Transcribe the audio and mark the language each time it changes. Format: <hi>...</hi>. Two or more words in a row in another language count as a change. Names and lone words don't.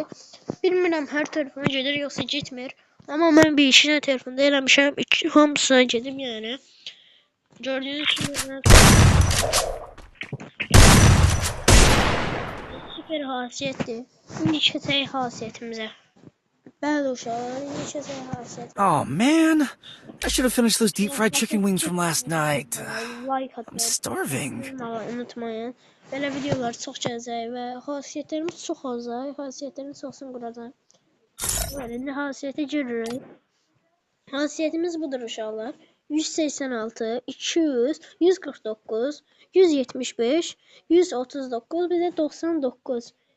<az>Bilmirəm hər telefona gedir yoxsa getmir. Amma mən bir iki dənə telefonda eləmişəm. Hamısına gedib yəni. Gördüyünüz kimi süper xasiyyətdir. İndi keçək xasiyyətimizə. Bəli uşaqlar, indi keçək xasiyyət.</az> <en>Oh man, I should have finished those deep fried chicken wings from last night. I'm starving.</en> <az>Unutmayın. Belə videolar çox gələcək və xasiyyətlərimiz çox olacaq. Xasiyyətlərimiz çoxsun quracaq. İndi xasiyyətə giririk. Xasiyyətimiz budur uşaqlar. 186, 200, 149, 175, 139, bir də 99.</az>